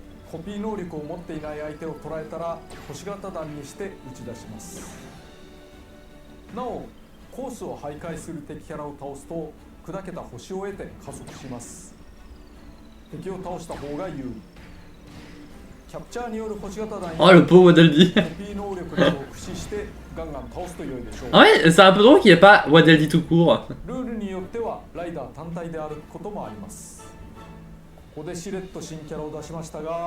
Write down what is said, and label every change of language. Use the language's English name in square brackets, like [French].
[Japanese] コピー能力を持っていない相手を捉えたら星型弾にして打ち出しますなおコースを徘徊する敵キャラを倒すと砕けた星を得て加速します敵を倒した方が有利キャプチャーによる星型弾 [French] Oh, le pauvre Waddle [Japanese] コピー能力などを駆使してガンガン倒すと良いでしょう [French] Ah ouais, c'est un peu drôle qu'il n'y ait pas Waddle tout court. [Japanese] ルールによってはライダー単体で歩くこともありますここでしれっと新キャラを出しましたが